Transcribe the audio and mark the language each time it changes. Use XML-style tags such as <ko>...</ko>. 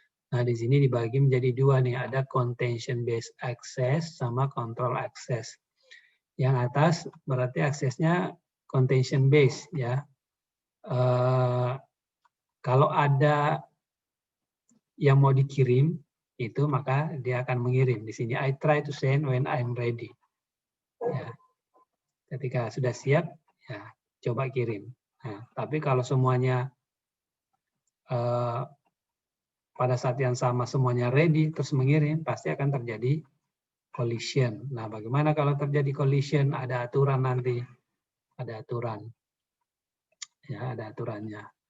<id>Nah, di sini dibagi menjadi dua nih, ada contention based access sama control access. Yang atas berarti aksesnya contention based ya. Kalau ada yang mau dikirim itu maka dia akan mengirim. Di sini</id> <en>I try to send when I'm ready.</en> <id>Ya. Ketika sudah siap, ya coba kirim. Nah, tapi kalau semuanya pada saat yang sama semuanya ready terus mengirim, pasti akan terjadi collision. Nah, bagaimana kalau terjadi collision? Ada aturan nanti, ada aturan. Ya, ada aturannya.</id>